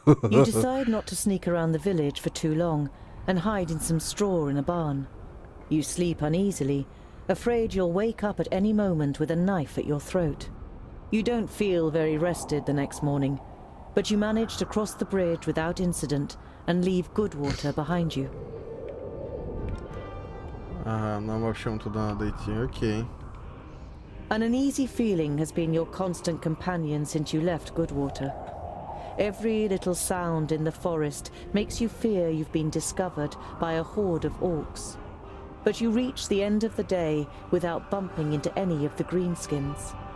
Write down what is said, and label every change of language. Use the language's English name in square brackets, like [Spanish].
[English] You decide not to sneak around the village for too long and hide in some straw in a barn. You sleep uneasily, afraid you'll wake up at any moment with a knife at your throat. You don't feel very rested the next morning, but you manage to cross the bridge without incident and leave Goodwater behind you. [Russian] Ага, нам, в общем, туда надо идти, окей. [English] An uneasy feeling has been your constant companion since you left Goodwater. Every little sound in the forest makes you fear you've been discovered by a horde of orcs. But you reach the end of the day without bumping into any of the greenskins.